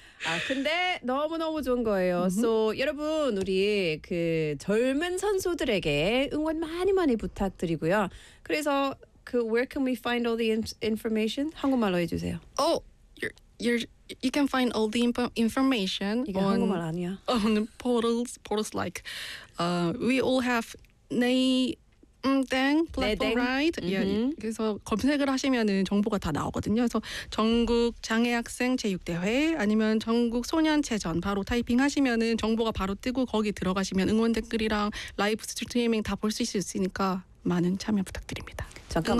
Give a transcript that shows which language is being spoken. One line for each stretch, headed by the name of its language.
Korean: 아, 근데 너무너무 좋은 거예요. Mm-hmm. So, 여러분, 우리 그 젊은 선수들에게 응원 많이 많이 부탁드리고요. 그래서 그
English: where can we find all the information?
Korean: 한국말로 해주세요.
English: Oh, you can find all the information on portals like we all have 네댕 platform, right? Mm-hmm. Yeah,
Korean: 그래서 검색을 하시면은 정보가 다 나오거든요. 그래서 전국 장애학생 체육대회 아니면 전국 소년체전 바로 타이핑하시면은 정보가 바로 뜨고 거기 들어가시면 응원 댓글이랑 라이브 스트리밍 다 볼 수 있으니까 많은 참여 부탁드립니다. 잠깐만.